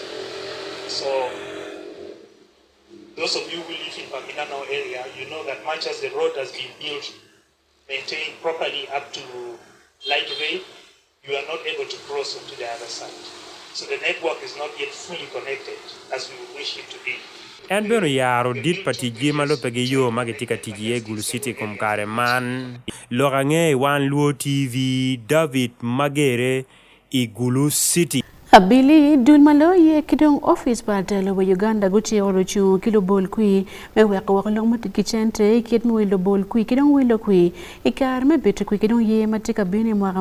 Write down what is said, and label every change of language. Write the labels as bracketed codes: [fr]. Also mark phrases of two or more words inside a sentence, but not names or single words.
[en] So those of you who live in Pamilano area, you know that much as the road has been built, maintained properly up to light rail, you are not able to cross onto the other side. So the network is not yet fully connected as we would wish it to be. [ach] En beno yaro dit pati jima lo pege yo magitika tijie Gulu City kum kare man. Lorange wan luo TV David Magere I Gulu City. Abili dulmalo ye kidong office batelo wa Uganda guchi orochu kilo bol kui me weko wakolong mati kichente kit mo ilo bol kui kidong wilo kui ikar me bitu kui kidong ye matika bini mwaka